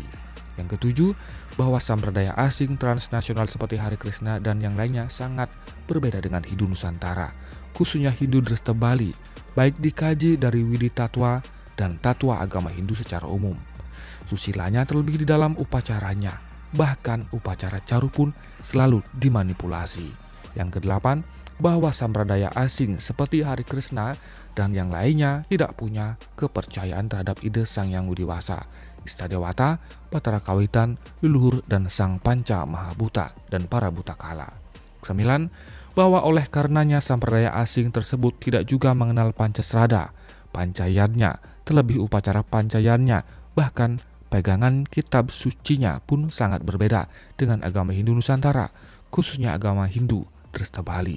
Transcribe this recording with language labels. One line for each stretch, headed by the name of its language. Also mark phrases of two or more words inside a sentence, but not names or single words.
Indonesian: Yang ketujuh, bahwa sampradaya asing transnasional seperti Hare Krishna dan yang lainnya sangat berbeda dengan Hindu Nusantara, khususnya Hindu Dresta Bali, baik dikaji dari Widi Tatwa dan Tatwa agama Hindu secara umum. Susilanya terlebih di dalam upacaranya, bahkan upacara caru pun selalu dimanipulasi. Yang kedelapan, bahwa sampradaya asing seperti Hare Krishna dan yang lainnya tidak punya kepercayaan terhadap ide Sang Yang Widiwasa, Istadewata, Batara Kawitan, Leluhur, dan Sang Panca Mahabuta dan para buta kala. 9. Bahwa oleh karenanya sampradaya asing tersebut tidak juga mengenal Pancasrada, Pancayannya, terlebih upacara Pancayannya, bahkan pegangan kitab sucinya pun sangat berbeda dengan agama Hindu Nusantara, khususnya agama Hindu Dresta Bali.